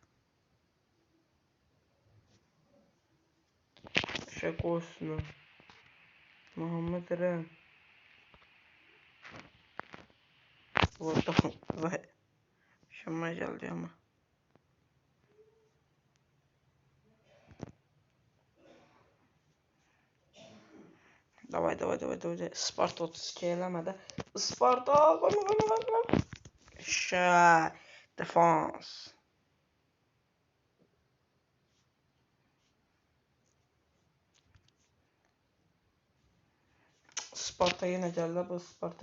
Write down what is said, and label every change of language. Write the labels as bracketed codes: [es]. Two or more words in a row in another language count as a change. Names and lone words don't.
[az] Şey qoysun. [tr] Muhammed Eren. Vurdum. Vay. Şama geldi ama. [ru] Davay, davay, davay, davay. [az] Sparta 32 eləmədə. Sparta, qoyma. Şə, defans. Sparta yenə gəldi bu Sparta.